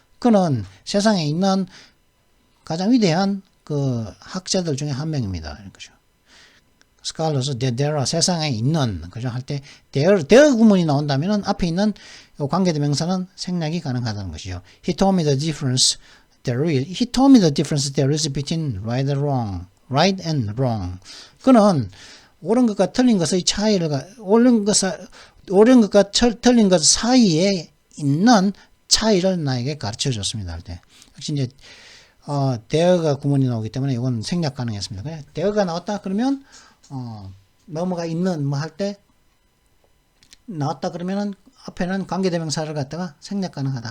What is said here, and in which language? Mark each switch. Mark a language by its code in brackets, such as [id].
[ko] 그는 세상에 있는 가장 위대한 그 학자들 중에 한 명입니다. 그죠? [en] scholars that there are, [ko] 세상에 있는, 그죠? 할 때 there 구문이 나온다면은 앞에 있는 관계대명사는 생략이 가능하다는 것이죠. [en] He told me the difference there is between right and wrong. [ko] 그는 옳은 것과 틀린 것의 차이를, 옳은 것과 틀린 것 사이에 있는 차이를 나에게 가르쳐 줬습니다. 할 때. 역시 이제, there가 구문이 나오기 때문에 이건 생략 가능했습니다. 그냥 there가 나왔다 그러면, 뭐뭐가 있는, 뭐 할 때, 나왔다 그러면은 앞에는 관계대명사를 갖다가 생략 가능하다.